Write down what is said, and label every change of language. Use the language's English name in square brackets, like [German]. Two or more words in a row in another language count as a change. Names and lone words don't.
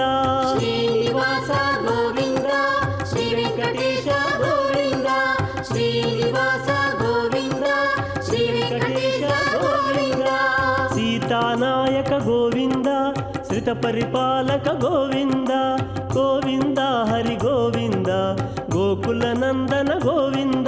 [Telugu] శ్రీనివాస గోవింద శ్రీ వెంకటేశ గోవింద శ్రీనివాస గోవింద శ్రీ వెంకటేశ [Kannada] ಜಗತ ಪರಿಪಾಲಕ ಗೋವಿಂದ ಗೋವಿಂದ ಹರಿ ಗೋವಿಂದ ಗೋಕುಲ ನಂದನ ಗೋವಿಂದ